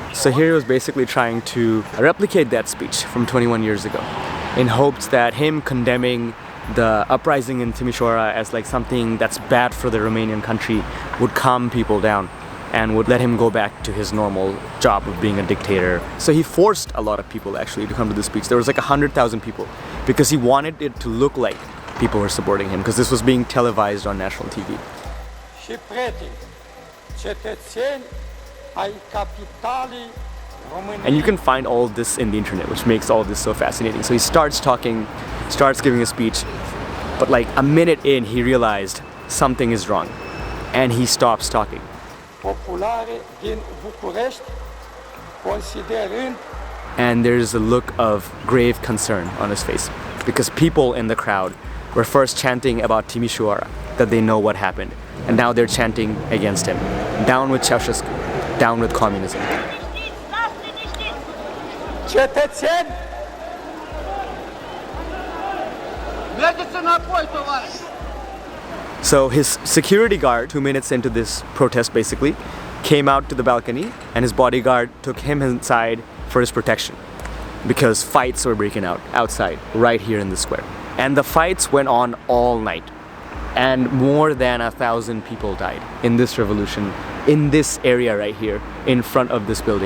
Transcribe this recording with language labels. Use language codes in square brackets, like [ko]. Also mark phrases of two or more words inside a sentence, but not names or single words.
[en] So here he was basically trying to replicate that speech from 21 years ago, in hopes that him condemning the uprising in Timișoara as like something that's bad for the Romanian country would calm people down and would let him go back to his normal job of being a dictator. So he forced a lot of people actually to come to this speech. There was like 100,000 people, because he wanted it to look like people were supporting him, because this was being televised on national TV. [ro] Și prieteni, cetățeni ai capitalei României. [en] And you can find all of this in the internet, which makes all of this so fascinating. So he starts talking, starts giving a speech, but like a minute in, he realized something is wrong, and he stops talking. [ro] Populare din București, considerând. [en] And there's a look of grave concern on his face, because people in the crowd were first chanting about Timișoara, that they know what happened, and now they're chanting against him. Down with Ceaușescu, down with communism. [ro] Cetățeni, mergeți înapoi, tovarăși! [en] So his security guard, 2 minutes into this protest basically, came out to the balcony, and his bodyguard took him inside for his protection, because fights were breaking out outside, right here in the square. And the fights went on all night. And more than 1,000 people died in this revolution, in this area right here, in front of this building.